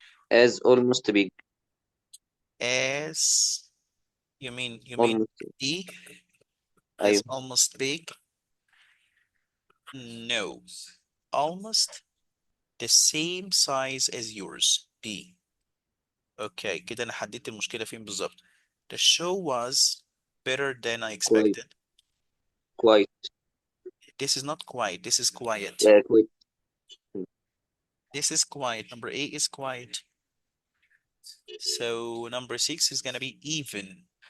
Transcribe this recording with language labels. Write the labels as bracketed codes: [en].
[en] as, almost big, as. You mean almost, E? I, As almost big? No. Almost the same size as yours. B. Okay, [ar] كده أنا حددت المشكلة فين بالظبط. [en] The show was better than I quite, expected. quite, This is not quite. This is quiet. quite, This is quiet. Number 8 is quiet. So number 6 is gonna be even.